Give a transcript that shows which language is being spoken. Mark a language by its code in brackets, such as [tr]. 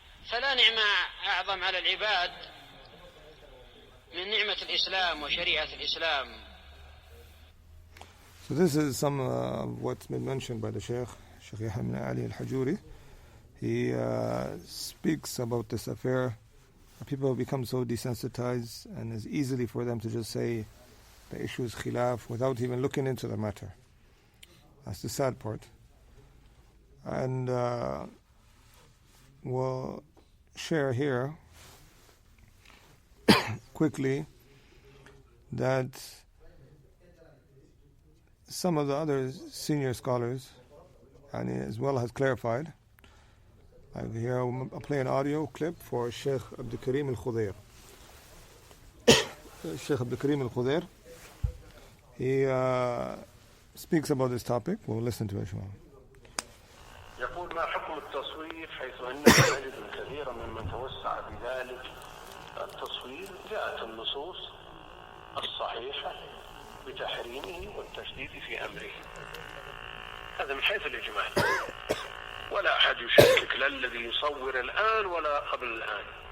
[ar] فلا نعمة أعظم على العباد من نعمة الإسلام وشريعة الإسلام. [en] So this is some of what's been mentioned by the Shaykh Yahya bin Ali al-Hajuri. He speaks about this affair. People have become so desensitized, and it's easily for them to just say the issue is khilaf without even looking into the matter. That's the sad part. And we'll share here quickly that some of the other senior scholars, and as well, has clarified. Here I'll play an audio clip for Shaykh Abdul al-Khudair. Shaykh Abdul al-Khudair, he speaks about this topic. We'll listen to it. [ar] يقول: ما حكم التصوير حيث أننا نجد الكثير ممن توسع بذلك التصوير؟ جاءت النصوص الصحيحة بتحريمه والتشديد في أمره. هذا من حيث الإجمال، ولا أحد يشكك لا الذي يصور الآن ولا قبل الآن.